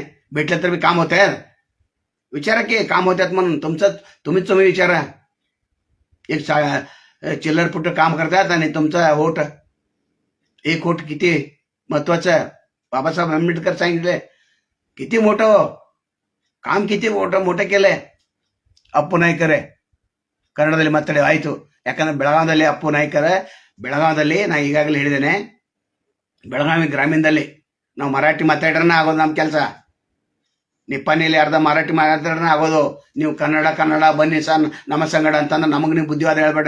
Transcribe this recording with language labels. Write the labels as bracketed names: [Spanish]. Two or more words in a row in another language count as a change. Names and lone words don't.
[Marathi] भेटलं तर मी काम होत आहे, विचारा की काम होतात म्हणून. तुम्ही विचारा. एक चिल्लर पुट काम करतात आणि तुमचा वोट, एक वोट किती महत्वाचं. बाबासाहेब आंबेडकर सांगितले किती मोठं काम, किती मोठं केलंय. [Kannada] ಅಪ್ಪು ನಾಯ್ಕರೇ ಕನ್ನಡದಲ್ಲಿ ಮಾತಾಡಿ ಆಯ್ತು. ಯಾಕಂದ್ರೆ ಬೆಳಗಾವದಲ್ಲಿ ಅಪ್ಪು ನಾಯ್ಕರೇ, ಬೆಳಗಾವದಲ್ಲಿ ನಾ ಈಗಾಗಲೇ ಹೇಳಿದ್ದೇನೆ, ಬೆಳಗಾವಿ ಗ್ರಾಮೀಣದಲ್ಲಿ ನಾವು ಮರಾಠಿ ಮಾತಾಡ್ರನ್ನ ಆಗೋದು ನಮ್ಮ ಕೆಲಸ. ನಿಪ್ಪಾಣಿಯಲ್ಲಿ ಅರ್ಧ ಮರಾಠಿ ಮಾತಾಡ್ರನ್ನ ಆಗೋದು. ನೀವು ಕನ್ನಡ ಬನ್ನಿ ಸರ್ ನಮ್ಮ ಸಂಗಡ ಅಂತಂದ್ರೆ ನಮಗೆ ನೀವು ಬುದ್ಧಿವಾದ ಹೇಳ್ಬೇಡ್ರಿ.